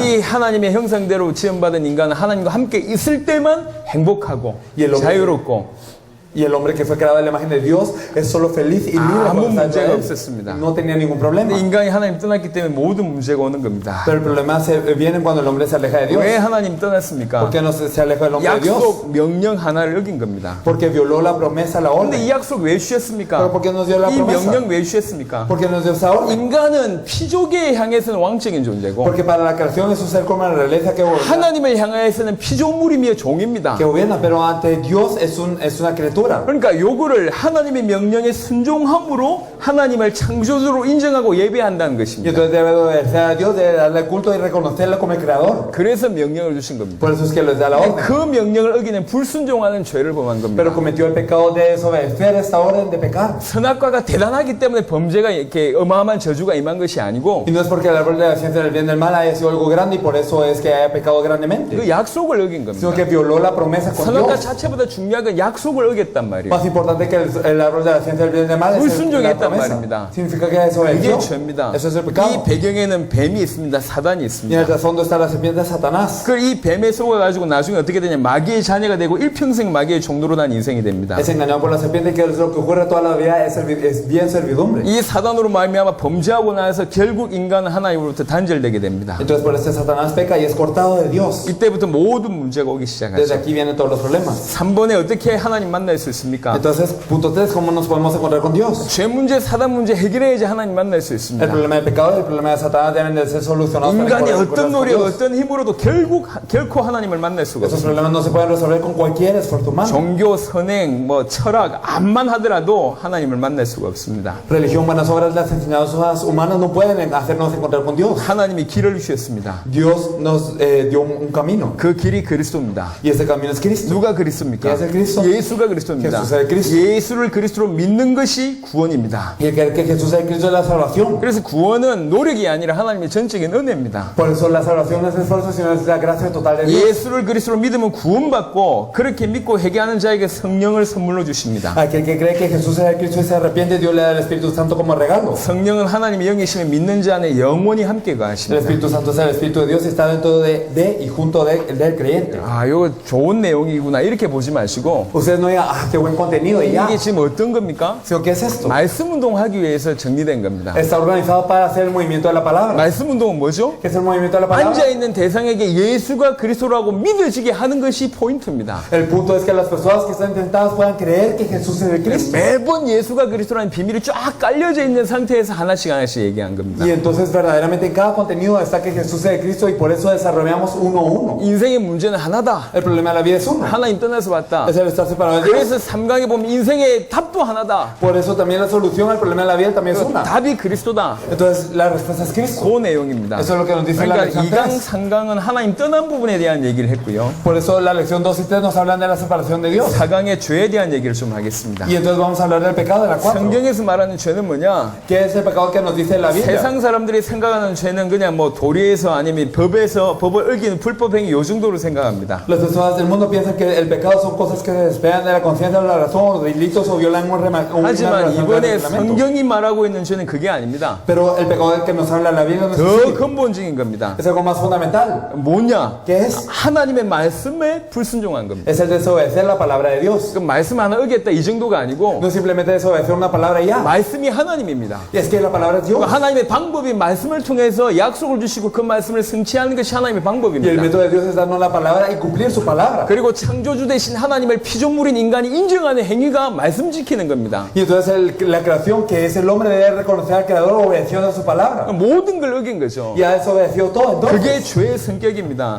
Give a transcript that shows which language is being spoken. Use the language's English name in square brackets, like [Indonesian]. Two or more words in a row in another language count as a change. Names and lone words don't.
[Korean] 이 하나님의 형상대로 지음받은 인간은 하나님과 함께 있을 때만 행복하고 자유롭고 [Spanish] Y el hombre que fue creado en la imagen de Dios es solo feliz y libre. [Korean] 아무 [Spanish] cuando está [Korean] 문제가 [Spanish] en él. [Korean] 없었습니다. [Spanish] No tenía ningún problema. [Korean] 근데 인간이 하나님 떠났기 때문에 모든 문제가 오는 겁니다. [Spanish] Pero el problema viene cuando el hombre se aleja de Dios. [Korean] 왜 하나님 떠났습니까? [Spanish] ¿Por qué no se alejó del hombre de Dios? [Korean] 약속 명령 하나를 어긴 겁니다. [Spanish] Porque violó la promesa, la [Korean] 근데 [Spanish] orden. [Korean] 이 약속 왜 주셨습니까? [Spanish] Pero ¿por qué nos dio la [Korean] 이 [Spanish] promesa? [Korean] 명령 왜 주셨습니까? [Spanish] ¿Por qué nos dio esa orden? [Korean] 인간은 피조계에 향해서는 왕적인 존재고 [Spanish] Porque para la creación es un ser como la realeza que gobierna, [Korean] 하나님을 향해서는 피조물이며 종입니다. [Spanish] pero ante Dios es una criatura. [Korean] 그러니까 요거를 하나님의 명령에 순종함으로 하나님을 창조주로 인정하고 예배한다는 [Spanish] Y [Korean] 것입니다. [Spanish] entonces debe obedecer a Dios, debe darle culto y reconocerlo como el creador. [Korean] 그래서 명령을 주신 겁니다. [Spanish] Por eso es que les da la orden. [Korean] 그 명령을 어기는 불순종하는 죄를 범한 겁니다. [Spanish] Pero cometió el pecado de desobedecer esta orden de pecar. [Korean] 선악과가 대단하기 때문에 범죄가 이렇게 어마어마한 저주가 임한 것이 아니고 [Spanish] Y no es porque el árbol de la ciencia del bien y del mal haya sido algo grande y por eso es que haya pecado grandemente, [Korean] 그 약속을 어긴 [Spanish] sino [Korean] 겁니다. [Spanish] que violó la promesa con [Korean] 선악과 [Spanish] Dios. [Korean] 자체보다 중요한 건 약속을 어겼단 말이에요. [Spanish] Más importante que el árbol de la ciencia del bien y del mal es la [Korean] 불순종했단 [Spanish] promesa. [Korean] 말입니다. [Spanish] Significa que [Korean] 이게 [Spanish] desobedeció. [Korean] 죄입니다. [Spanish] Eso es el [Korean] 이 [Spanish] pecado. [Korean] 배경에는 뱀이 있습니다. 사단이 [Spanish] Y en [Korean] 있습니다. [Spanish] el trasfondo está la serpiente de Satanás. [Korean] 그 이 뱀에 속아가지고 나중에 어떻게 되냐 마귀의 자녀가 되고 일평생 마귀의 종로로 난 인생이 됩니다. [Spanish] Es engañado por la serpiente, que es lo que ocurre toda la vida, es bien servidumbre. [Korean] 이 사단으로 말미암아 범죄하고 나서 결국 인간은 하나님으로부터 단절되게 됩니다. [Spanish] Entonces por eso Satanás peca y es cortado de Dios. [Korean] 이때부터 모든 문제가 오기 [Spanish] Desde [Korean] 시작하죠. [Spanish] aquí vienen todos los problemas. [Korean] 3번에 어떻게 하나님 만날 수 있습니까? [Spanish] Entonces, punto 3, ¿cómo nos podemos encontrar con Dios? [Korean] 죄 문제, 사단 문제 해결해야지 하나님 만날 수 [Spanish] El [Korean] 있습니다. [Spanish] problema del pecado y el problema de Satanás deben de ser solucionados para [Korean] 인간이 [Spanish] encontrarnos [Korean] 어떤 [Spanish] con [Korean] 노력, [Spanish] Dios. [Korean] 어떤 힘으로도 결코 하나님을 만날 수가 [Spanish] Esos [Korean] 없습니다. [Spanish] problemas no se pueden resolver con cualquier esfuerzo humano. [Korean] 종교, 선행, 철학, 암만 하더라도 하나님을 만날 수가 없습니다. [Spanish] Religión, buenas obras, las enseñanzas humanas no pueden hacernos encontrar con Dios. [Korean] 하나님이 길을 주셨습니다. [Spanish] Dios nos dio un camino [Korean] 그 길이 그리스도입니다. [Spanish] y ese camino es Cristo. [Korean] 누가 그리스도입니까? 예수 그리스도. 예수가 그리스도입니다. 예수 그리스도. 예수를 그리스도로 믿는 것이 구원입니다. [Spanish] Y el creer que Jesús es el Cristo de la salvación. [Korean] 그래서 구원은 노력이 아니라 하나님의 전적인 은혜입니다. [Spanish] Por eso la salvación no es esfuerzo, sino es la gracia total de Dios. [Korean] 예수를 그리스도로 믿으면 구원받고 그렇게 믿고 회개하는 자에게 성령을 선물로 주십니다. [Spanish] Aquel que cree que Jesús es el Cristo y se arrepiente, Dios le da el Espíritu Santo como regalo. [Korean] 성령은 하나님의 영이시며 믿는 자 안에 영원히 함께 [Spanish] El [Korean] 거하십니다. [Spanish] Espíritu Santo es el Espíritu de Dios y está dentro de y junto del creyente. [Korean] 아, 이거 좋은 내용이구나 이렇게 보지 마시고 [Spanish] Ustedes no digan, ah, qué buen contenido y ya. [Korean] 이게 지금 어떤 겁니까? [Spanish] Sino, ¿qué es esto? [Korean] 말씀 운동하기 위해서 정리된 겁니다. [Spanish] Está organizado para hacer el movimiento de la palabra. [Korean] 말씀 운동은 뭐죠? [Spanish] ¿Qué es el movimiento de la palabra? [Korean] 앉아 있는 대상에게 예수가 그리스도라고 믿어지게 하는 것이 포인트입니다. [Spanish] El punto es que las personas que están tentadas puedan creer que Jesús es el Cristo. [Korean] 매번 예수가 그리스도라는 비밀이 쫙 깔려져 있는 상태에서 하나씩 얘기한 겁니다. [Spanish] Y entonces verdaderamente en cada contenido está que Jesús es el Cristo y por eso desarrollamos uno a uno. [Korean] 인생의 문제는 하나다. [Spanish] El problema de la vida es uno. [Korean] 하나님 떠나서 왔다. [Spanish] Es el estar separado de Dios. [Korean] 그래서 3강에 보면 인생의 답도 하나다. [Spanish] Por eso también la solución al problema de la vida también es una. [Korean] 답이 그리스도다. [Spanish] Entonces la respuesta es Cristo. [Korean] 그 내용입니다. [Spanish] Eso es lo que nos dice la [Korean] 그러니까 [Spanish] lección [Korean] 2강, [Spanish] 3. [Korean] 3강은 하나님 떠난 부분에 대한 얘기를 했고요. [Spanish] Por eso la lección 2 y 3 nos hablan de la separación de Dios. [Korean] 4강의 죄에 대한 얘기를 좀 하겠습니다. [Spanish] Y entonces vamos a hablar del pecado de la 4. [Korean] 성경에서 말하는 죄는 뭐냐? [Spanish] ¿Qué es el pecado que nos dice la Biblia? [Korean] 세상 사람들이 생각하는 죄는 그냥 뭐 도리에서 아니면 법에서 법을 어기는 불법행위 요 정도로 생각합니다. [Spanish] Las personas del mundo piensan que el pecado son cosas que se despegan de la conciencia o la razón o delitos o violan [Korean] 하지만 이번에 [Spanish] reglamento. [Korean] 성경이 말하고 있는 죄는 그게 아닙니다. [Spanish] Pero el pecado del que nos habla la Biblia no es [Korean] 더 [Spanish] así. [Korean] 근본적인 겁니다. [Spanish] Es algo más fundamental. [Korean] 뭐냐? [Spanish] ¿Qué es? [Korean] 하나님의 말씀에 불순종한 겁니다. [Spanish] Es el desobedecer la palabra de Dios. [Korean] 그 말씀 하나 어겼다 이 정도가 아니고 [Spanish] No es simplemente desobedecer una palabra y ya. [Korean] 말씀이 하나님입니다. [Spanish] Y es que la palabra es Dios. [Korean] 그러니까 하나님의 방법이 말씀을 통해서 약속을 주시고 그 말씀을 성취하는 것이 하나님의 [Spanish] Y el [Korean] 방법입니다. [Spanish] método de Dios es darnos la palabra y cumplir su palabra. [Korean] 그리고 창조주 대신 하나님을 피조물인 인간이 인간이 인정하는 행위가 말씀 지키는 겁니다. [Spanish] Y entonces la creación, que es el hombre, debe reconocer al Creador obedeciendo a su palabra. [Korean] 모든 걸 어긴 거죠. [Spanish] Y ha desobedecido todo. [Korean] 그게 [Spanish] Entonces, [Korean] 죄의 성격입니다.